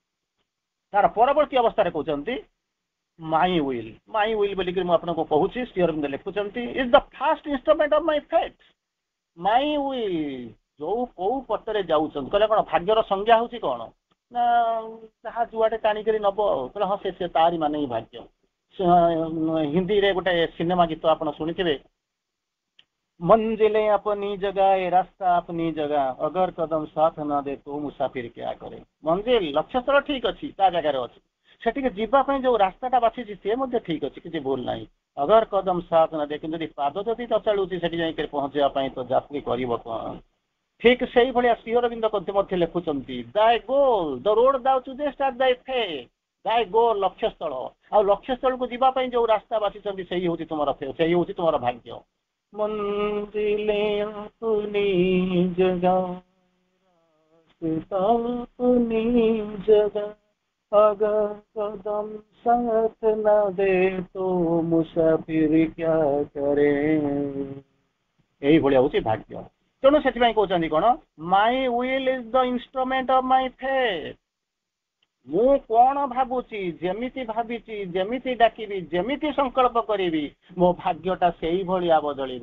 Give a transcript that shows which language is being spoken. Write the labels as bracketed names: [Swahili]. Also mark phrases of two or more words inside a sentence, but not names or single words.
[Odia] ତାର ପରବର୍ତ୍ତୀ ଅବସ୍ଥାରେ କହୁଛନ୍ତି [English] my will [Odia] ବୋଲିକି ମୁଁ ଆପଣଙ୍କୁ କହୁଛି, ଶ୍ରୀ ଅରବିନ୍ଦ ଲେଖୁଛନ୍ତି [English] is the first instrument of my fate. my will, [Odia] ଯୋଉ କୋଉ ପଟରେ ଯାଉଛନ୍ତି, କହିଲେ କଣ ଭାଗ୍ୟର ସଂଜ୍ଞା ହଉଛି କଣ ନା, ଯାହା ଯୁଆଡେ ଟାଣିକରି ନବ ଆଉ। କହିଲେ ହଁ, ସେ ତାରି ମାନେ ହିଁ ଭାଗ୍ୟ। ହିନ୍ଦୀରେ ଗୋଟେ ସିନେମା ଗୀତ ଆପଣ ଶୁଣିଥିବେ, [Hindi] मंजिलें अपनी जगह, ये रास्ता अपनी जगह, अगर कदम साथ न दे तो मुसाफिर क्या करे। मंजिल, [Odia] ଲକ୍ଷ୍ୟସ୍ଥଳ ଠିକ ଅଛି, ତା ଜାଗାରେ ଅଛି, ସେଠିକି ଯିବା ପାଇଁ ଯୋଉ ରାସ୍ତାଟା ବାଛିଛି ସିଏ ମଧ୍ୟ ଠିକ ଅଛି, କିଛି ଭୁଲ ନାହିଁ। [Hindi] अगर कदम साथ न दे, [Odia] କିନ୍ତୁ ଯଦି ପାଦ ଯଦି ନ ଚାଲୁଛି ସେଠି ଯାଇକି ପହଞ୍ଚିବା ପାଇଁ ତ ଯାତ୍ରୀ କରିବ କଣ? ଠିକ ସେଇଭଳିଆ ଶ୍ରୀ ଅରବିନ୍ଦ ମଧ୍ୟ ଲେଖୁଛନ୍ତି, [English] thy goal the road thou choosest at thy fate, thy goal [Odia] ଲକ୍ଷ୍ୟସ୍ଥଳ, ଆଉ ଲକ୍ଷ୍ୟସ୍ଥଳକୁ ଯିବା ପାଇଁ ଯୋଉ ରାସ୍ତା ବାଛିଛନ୍ତି ସେଇ ହଉଛି ତୁମର ସେଇ ହଉଛି ତୁମର ଭାଗ୍ୟ। [Hindi] मंज़िलें अपनी जगह अपनी जगह, अगर कदम साथ न दे तो मुसाफिर क्या करे। [Odia] এইଭଳିଆ ହଉଛି ଭାଗ୍ୟ। ତେଣୁ ସେଥିପାଇଁ କହୁଛନ୍ତି କଣ, [English] my will is the instrument of my faith. [Odia] ମୁଁ କଣ ଭାବୁଛି, ଯେମିତି ଭାବିଛି, ଯେମିତି ଡାକିବି, ଯେମିତି ସଂକଳ୍ପ କରିବି, ମୋ ଭାଗ୍ୟଟା ସେଇଭଳିଆ ବଦଳିବ।